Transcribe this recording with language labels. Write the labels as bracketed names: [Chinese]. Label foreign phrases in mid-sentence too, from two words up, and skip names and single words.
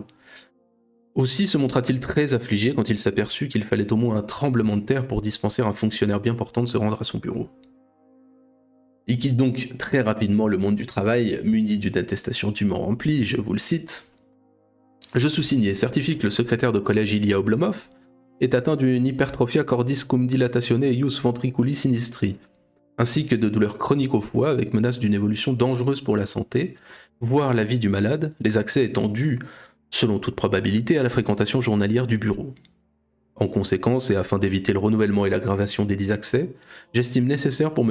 [French] Aussi se montra-t-il très affligé quand il s'aperçut qu'il fallait au moins un tremblement de terre pour dispenser à un fonctionnaire bien portant de se rendre à son bureau. Il quitte donc très rapidement le monde du travail, muni d'une attestation dûment remplie, je vous le cite. Je sous-signe et certifie que le secrétaire de collège Ilya Oblomov est atteint d'une [Latin] hypertrophia cordis cum dilatione eius ventriculi sinistri, [French] ainsi que de douleurs chroniques au foie avec menace d'une évolution dangereuse pour la santé, voire la vie du malade, les accès étant dus, selon toute probabilité, à la fréquentation journalière du bureau. En conséquence, et afin d'éviter le renouvellement et l'aggravation des dits accès, j'estime nécessaire pour M.